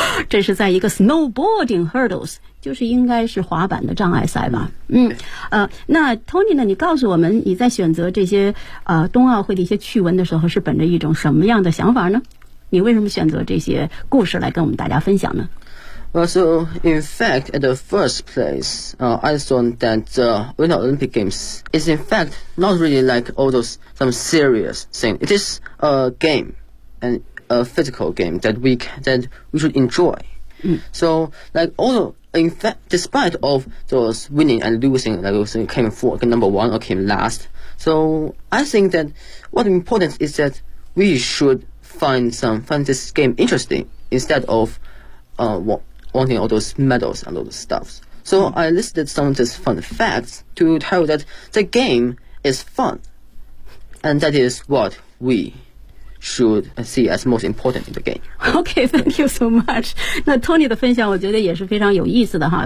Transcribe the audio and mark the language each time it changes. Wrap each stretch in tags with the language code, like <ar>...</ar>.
<zh>这是在一个 snowboarding hurdles。就是应该是滑板的障碍赛吧。那 Tony 呢，你告诉我们你在选择这些冬奥会的一些趣闻的时候是本着一种什么样的想法呢？你为什么选择这些故事来跟我们大家分享呢？</zh> <en>Well, so in fact at the first place I thought that the Winter Olympic Games is in fact not really like all those some serious thing. It is a game and a physical game that we should enjoy. So like all in fact, despite of those winning and losing, like those came for number one or came last, so I think that what's important is that we should find this game interesting instead of wanting all those medals and all those stuff. So I listed some of these fun facts to tell that the game is fun, and that is what we should see as most important in the game. Okay, thank you so much.</en> <zh>那 Tony 的分享我觉得也是非常有意思的哈。</zh>